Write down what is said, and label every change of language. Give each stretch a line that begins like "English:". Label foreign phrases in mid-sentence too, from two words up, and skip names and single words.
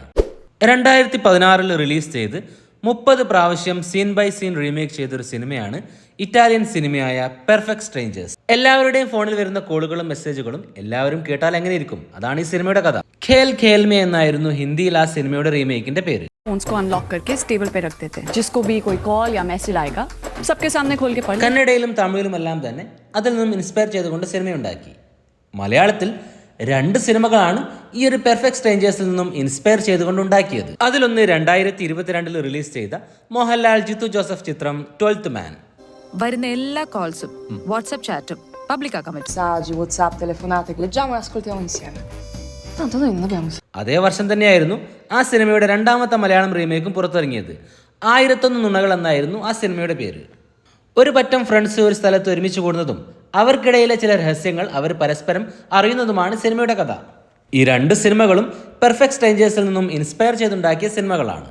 Malayalam: 2016 റിലീസ് ചെയ്ത് 30 പ്രാവശ്യം
English: scene by scene
Malayalam: റീമേക്ക് ചെയ്തൊരു സിനിമയാണ് ഇറ്റാലിയൻ സിനിമയായ പെർഫെക്റ്റ് സ്ട്രേഞ്ചേഴ്സ്. എല്ലാവരുടെയും ഫോണിൽ വരുന്ന കോളുകളും മെസ്സേജുകളും എല്ലാവരും കേട്ടാൽ എങ്ങനെ ഇരിക്കും? അതാണ് ഈ സിനിമയുടെ കഥ. ഖേൽ ഖേൽ മേ എന്നായിരുന്നു ഹിന്ദിയിൽ ആ സിനിമയുടെ റീമേക്കിന്റെ പേര്.
Hindi: फोन्स को अनलॉक करके टेबल पे रख देते हैं. जिसको भी कोई कॉल या मैसेज आएगा सबके सामने खोल के पढ़.
Malayalam: കന്നഡയിലും തമിഴിലുമെല്ലാം തന്നെ അതിൽ നിന്നും ഇൻസ്പയർ ചെയ്തുകൊണ്ട് സിനിമയുണ്ടാക്കി. മലയാളത്തിൽ 2 സിനിമകളാണ് ഈ ഒരു പെർഫെക്റ്റ് സ്ട്രേഞ്ചേഴ്സിൽ നിന്നും ഇൻസ്പയർ ചെയ്തുകൊണ്ട് ഉണ്ടാക്കിയത്. അതിലൊന്ന് 2022 റിലീസ് ചെയ്ത മോഹൻലാൽ, ജിത്തു ജോസഫ് ചിത്രം 12th മാൻ. വരുന്ന എല്ലാ കോൾസും വാട്സ്ആപ്പ് ചാറ്റും പബ്ലിക് ആക്കാൻ പറ്റും.
Italian: Messaggi, WhatsApp, telefonate che leggiamo e ascoltiamo insieme. Tanto noi non abbiamo.
Malayalam: അതേ വർഷം തന്നെയായിരുന്നു ആ സിനിമയുടെ 2ാമത്തെ മലയാളം റീമേക്കും പുറത്തിറങ്ങിയത്. 1001 നുണകൾ എന്നായിരുന്നു ആ സിനിമയുടെ പേര്. ഒരു പറ്റം ഫ്രണ്ട്സ് ഒരു സ്ഥലത്ത് ഒരുമിച്ച് കൂടുന്നതും അവർക്കിടയിലെ ചില രഹസ്യങ്ങൾ അവർ പരസ്പരം അറിയുന്നതുമാണ് സിനിമയുടെ കഥ. ഈ 2 സിനിമകളും പെർഫെക്റ്റ് സ്ട്രേഞ്ചേഴ്സിൽ നിന്നും ഇൻസ്പയർ ചെയ്തുണ്ടാക്കിയ സിനിമകളാണ്.